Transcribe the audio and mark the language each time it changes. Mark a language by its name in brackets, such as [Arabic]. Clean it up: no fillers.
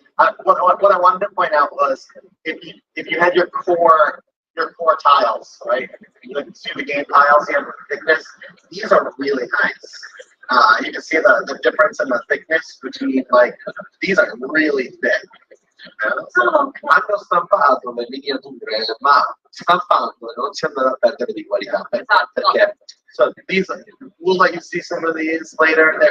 [English] What I wanted to point out was if you had your core tiles, right? You can see the game tiles here, thickness. These are really nice. You can see the difference in the thickness between, like, these are really thick. [Italian] Hanno stampato le miniature, ma stampando non si andrà a perdere di qualità. Perché [English] So these, we'll let you see some of these later.